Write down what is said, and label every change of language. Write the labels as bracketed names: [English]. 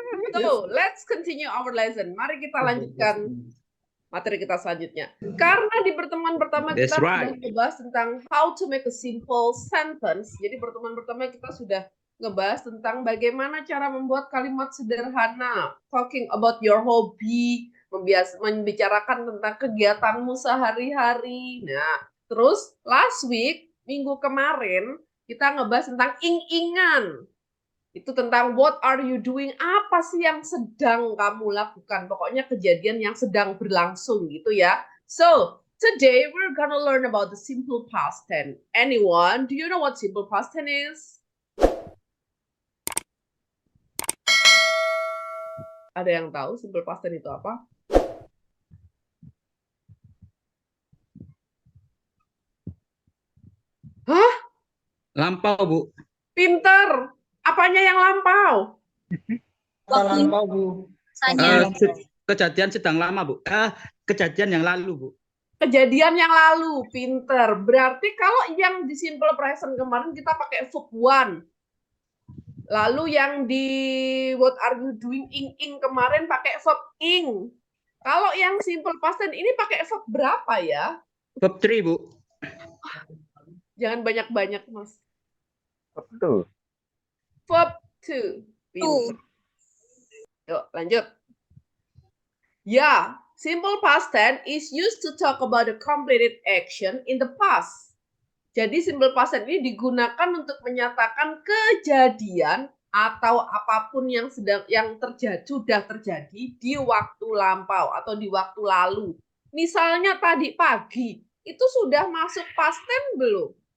[English] So, let's continue our lesson. [Indonesian] Mari kita lanjutkan materi kita selanjutnya. Karena di pertemuan pertama kita sudah ngebahas tentang [English] how to make a simple sentence. [Indonesian] Jadi pertemuan pertama kita sudah ngebahas tentang bagaimana cara membuat kalimat sederhana, [English] talking about your hobby, [Indonesian] membicarakan tentang kegiatanmu sehari-hari. Nah, terus [English] last week, [Indonesian] minggu kemarin, kita ngebahas tentang ing-ingan. Itu tentang [English] what are you doing, [Indonesian] apa sih yang sedang kamu lakukan, pokoknya kejadian yang sedang berlangsung gitu ya. [English] So, today we're gonna learn about the simple past tense. Anyone, do you know what simple past tense is? [Indonesian] Ada yang tahu simple past tense itu apa? Hah? Lampau, Bu. Pinter. Apanya yang lampau? Lampau, Bu. Kejadian sedang lama, Bu. Kejadian yang lalu, Bu. Kejadian yang lalu, pinter. Berarti kalau yang di simple present kemarin kita pakai verb one. Lalu yang di [English] what are you doing [Indonesian] ing kemarin pakai verb ing. Kalau yang simple past tense ini pakai verb berapa ya? Verb 3, Bu. Jangan banyak-banyak, Mas. Betul. Verb 2. Yuk, lanjut. [English] Ya, simple past tense is used to talk about a completed action in the past. [Indonesian] Jadi simple past tense ini digunakan untuk menyatakan kejadian atau apapun yang sudah terjadi di waktu lampau atau di waktu lalu. Misalnya tadi pagi, itu sudah masuk past tense belum?